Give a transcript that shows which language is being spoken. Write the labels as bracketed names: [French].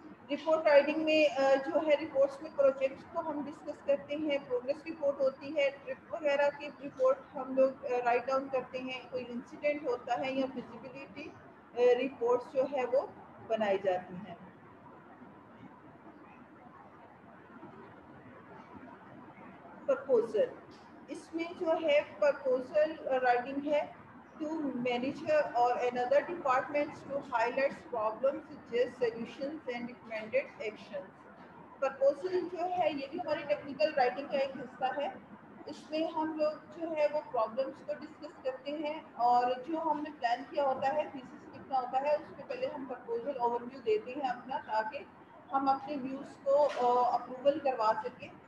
[Hindi] Report writing में जो है रिपोर्ट्स में प्रोजेक्ट्स को हम डिस्कस करते हैं, प्रोग्रेस रिपोर्ट होती है, ट्रिप वगैरह की रिपोर्ट हम लोग राइट डाउन करते हैं, कोई इंसिडेंट होता है या फिजिबिलिटी रिपोर्ट्स जो है वो बनाई जाती हैं। प्रपोजल, इसमें जो है प्रपोजल राइटिंग है [English] to manager or another departments to highlight problems, suggest solutions and recommended actions. [Hindi] Proposal जो है ये भी हमारी टेक्निकल राइटिंग का एक हिस्सा है। इसमें हम लोग जो है वो प्रॉब्लम्स को डिस्कस करते हैं और जो हमने प्लान किया होता है, थीसिस कितना होता है, उसमें पहले हम प्रपोजल ओवरव्यू देते हैं अपना, ताकि हम अपने व्यूज़ को अप्रूवल करवा सकें।